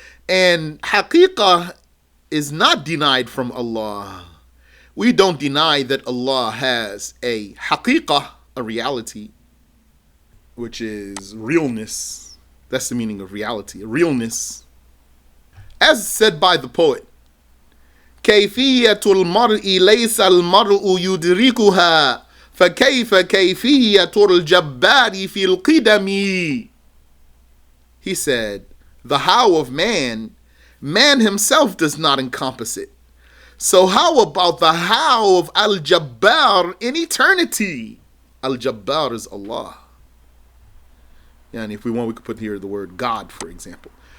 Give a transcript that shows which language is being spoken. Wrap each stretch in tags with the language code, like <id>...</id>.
<en>And haqiqah is not denied from Allah. We don't deny that Allah has a haqiqah, a reality, which is realness. That's the meaning of reality, a realness. As said by the poet,</en> <ar>كيفية المرء ليس المرء يدركها فكيف كيفية الجبار في القدم.</ar> <en>He said, the how of man, man himself does not encompass it. So how about the how of Al-Jabbar in eternity? Al-Jabbar is Allah. And if we want, we could put here the word God, for example.</en>